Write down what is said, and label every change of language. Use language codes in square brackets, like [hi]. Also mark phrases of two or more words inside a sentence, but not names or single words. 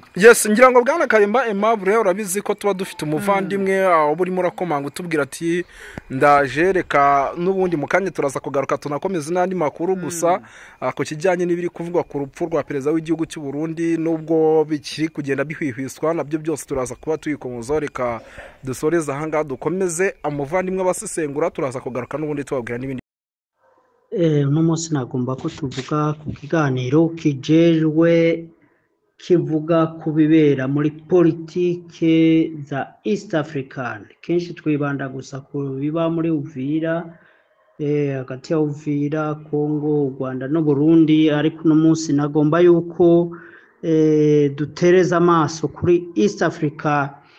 [rw] Yes, ngira ngo Bwana Kalimba Aimable urabizi ko tuba dufite umuvandimwe burimo rakomanga utubwira ati ndaje, reka n'ubundi mukanye turaza kugaruka tunakomeza n'andi makuru. Gusa ku kijyanye n'ibiri kuvugwa ku rupfu rwa perezida w'igihugu cy'u Burundi nubwo bikiri kugenda bihwihwiswa nabyo byose turaza kuba tuyikomoza. Reka dusoreza hanga dukomeze amuvandimwe abasesengura, turaza kugaruka n'ubundi tubabwira n'ibindi. [rn] Uno munsi nagomba ko tuvuga ku kiganiro kijejwe kivuga ku bibera muri politike za [en] East African. [rn] Kenshi twibanda gusa ku biba muri Uvira, hagati ya Uvira, Kongo, u Rwanda no Burundi, ariko uno munsi nagomba yuko dutereza amaso kuri [en] East Africa